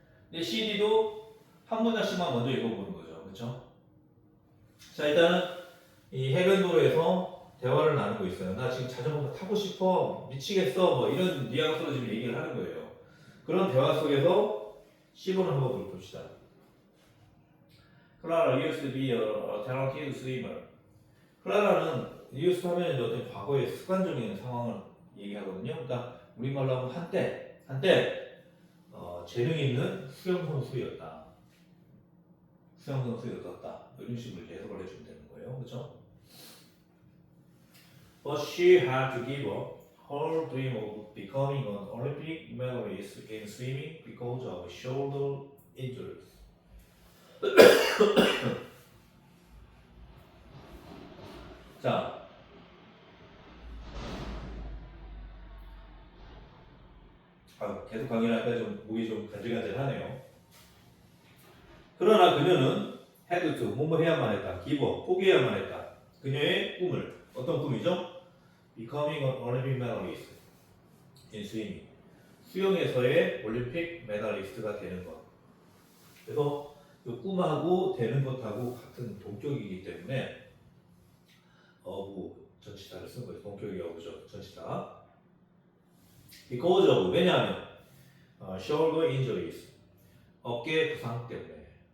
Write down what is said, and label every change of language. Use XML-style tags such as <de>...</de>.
<ko>근데 CD도 한 문장씩만 먼저 읽어보는 거죠. 그렇죠? 자, 일단은 이 해변도로에서 대화를 나누고 있어요. 나 지금 자전거 타고 싶어. 미치겠어. 뭐 이런 뉘앙스로 지금 얘기를 하는 거예요. 그런 대화 속에서 C번을 한번 봅시다.</ko> <en>Clara used to be a talented swimmer.</en> <ko>클라라는 used 하면 어떤 과거의 습관적인 상황을 얘기하거든요. 그러니까 우리말로 하면 한때 재능 있는 수영 선수였다. 수영 선수였다. 이런 식으로 해석을 해주면 되는 거예요. 그렇죠?</ko> <en>But she had to give up her dream of becoming an Olympic medalist in swimming because of shoulder injuries.</en> <ko>자, 계속 강의를 하니까 좀 목이 좀 간질간질하네요. 그러나 그녀는 had to 뭐뭐 해야만 했다. give up 포기해야만 했다. 그녀의 꿈을, 어떤 꿈이죠?</ko> <en>Becoming an Olympic medalist in swimming.</en> <ko>수영에서의 올림픽 메달리스트가 되는 것. 그래서 이 꿈하고 되는 것하고 같은 동격이기 때문에 어부 전치사를 쓴 거죠. 동격이 어부죠. 전치사.</ko> <en>Because of,</en> <ko>왜냐하면</ko> <en>shoulder injuries,</en> <ko>어깨 부상 때문에.</ko>